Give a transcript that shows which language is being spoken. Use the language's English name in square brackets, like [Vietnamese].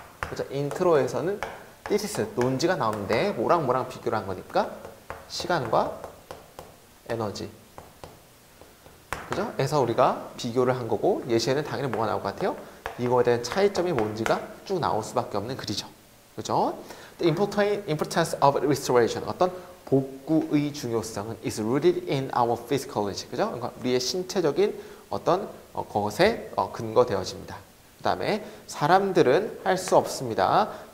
[Korean] 그죠? 인트로에서는 thesis 논지가 나오는데 뭐랑 비교를 한 거니까 시간과 에너지. 그죠? 그래서 우리가 비교를 한 거고 예시에는 당연히 뭐가 나올 것 같아요? 이거에 대한 차이점이 뭔지가 쭉 나올 수밖에 없는 글이죠. 그죠? [English] The importance of restoration. 어떤 복구의 중요성은 is rooted in our physiology. [Korean] 그죠? 그러니까 우리의 신체적인 어떤 것에 근거되어집니다. 그 다음에 사람들은 할 수 없습니다.